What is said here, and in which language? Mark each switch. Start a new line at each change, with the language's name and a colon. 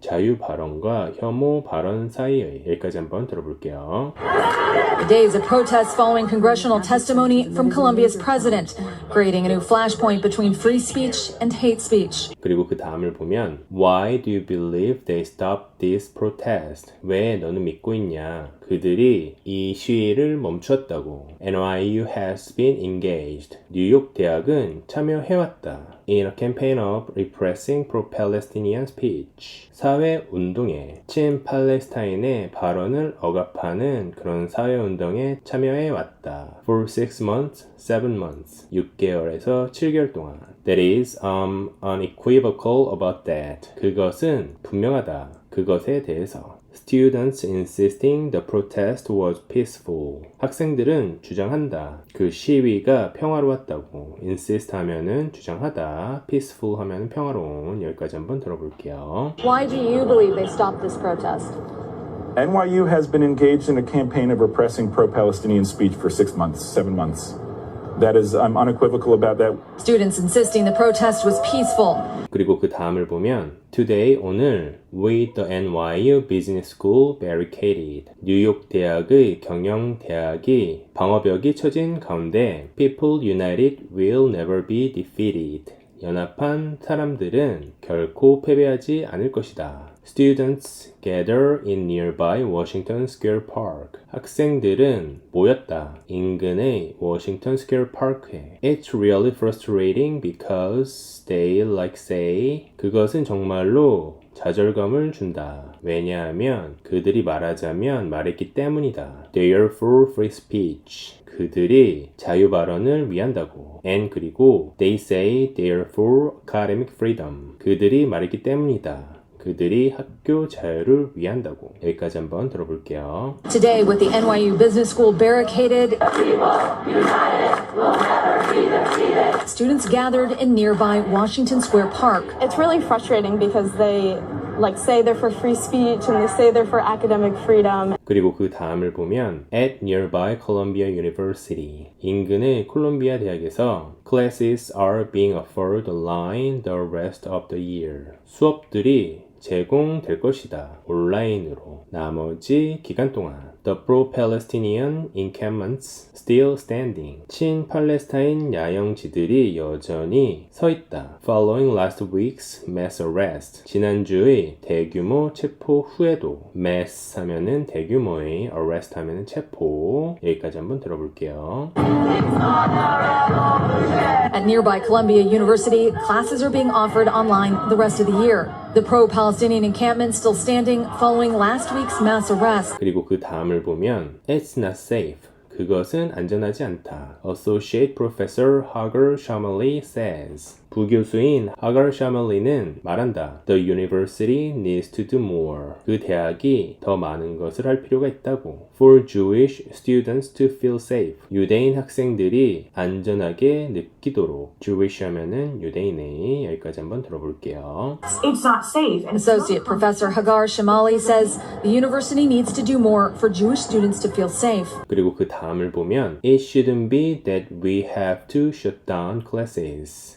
Korean: 자유 발언과 혐오 발언 사이의. 여기까지 한번 들어볼게요.
English: Days of protests following congressional testimony from Colombia's president, creating a new flashpoint between free speech and hate speech.
Korean: 그리고 그 다음을 보면
English: Why do you believe they stopped this protest?
Korean: 왜 너는 믿고 있냐? 그들이 이 시위를 멈췄다고.
English: NYU has been engaged.
Korean: 뉴욕 대학은 참여해왔다.
English: In a campaign of repressing pro-Palestinian speech.
Korean: 사회 운동에 친팔레스타인의 발언을 억압하는 그런 사회 운동에 참여해왔다.
English: For 6 months, 7 months.
Korean: 6개월에서 7개월 동안.
English: That is unequivocal about that.
Korean: 그것은 분명하다. 그것에 대해서.
English: Students insisting the protest was peaceful.
Korean: 학생들은 주장한다. 그 시위가 평화로웠다고. insist 하면은 주장하다. peaceful 하면은 평화로운. 여기까지 한번 들어볼게요.
English: Why do you believe they stopped this protest? NYU has been engaged in a campaign of repressing pro-Palestinian speech for 6 months, 7 months. That is, I'm unequivocal about that. Students insisting the protest was peaceful.
Korean: 그리고 그 다음을 보면
English: Today, 오늘 with the NYU Business School barricaded.
Korean: 뉴욕 대학의 경영대학이 방어벽이 쳐진 가운데
English: People united will never be defeated.
Korean: 연합한 사람들은 결코 패배하지 않을 것이다.
English: Students gather in nearby Washington Square Park.
Korean: 학생들은 모였다. 인근의 워싱턴 스퀘어 파크에.
English: It's really frustrating because they like say.
Korean: 그것은 정말로 좌절감을 준다. 왜냐하면 그들이 말했기 때문이다.
English: They are for free speech.
Korean: 그들이 자유 발언을 위한다고.
English: And 그리고 they say they are for academic freedom.
Korean: 그들이 말했기 때문이다. 그들이 학교 자유를 위한다고. 여기까지 한번 들어볼게요.
English: Today, with the NYU Business School barricaded, students gathered in nearby Washington Square Park. It's really frustrating because they say they're for free speech and they say they're for academic freedom.
Korean: 그리고 그 다음을 보면
English: at nearby Columbia University.
Korean: 인근의 콜롬비아 대학에서
English: classes are being offered online the rest of the year.
Korean: 수업들이 제공될 것이다. 온라인으로. 나머지 기간 동안.
English: The pro-Palestinian encampments still standing.
Korean: 친팔레스타인 야영지들이 여전히 서 있다.
English: Following last week's mass arrest.
Korean: 지난주의 대규모 체포 후에도 mass 하면은 대규모의 arrest 하면은 체포. 여기까지 한번 들어볼게요.
English: At nearby Columbia University, classes are being offered online the rest of the year. The pro-Palestinian encampment still standing following last week's mass arrest.
Korean: 그리고 그 다음을 보면
English: It's not safe.
Korean: 그것은 안전하지 않다.
English: Associate Professor Hagar Shamali says.
Korean: 부교수인 하갈 샤멀리는 말한다.
English: The university needs to do more.
Korean: 그 대학이 더 많은 것을 할 필요가 있다고.
English: For Jewish students to feel safe.
Korean: 유대인 학생들이 안전하게 느끼도록. Jewish 하면은 유대인의. 여기까지 한번 들어볼게요.
English: It's not safe. And Associate Professor Hagar Shamali says the university needs to do more for Jewish students to feel safe.
Korean: 그리고 그 다음을 보면
English: It shouldn't be that we have to shut down classes.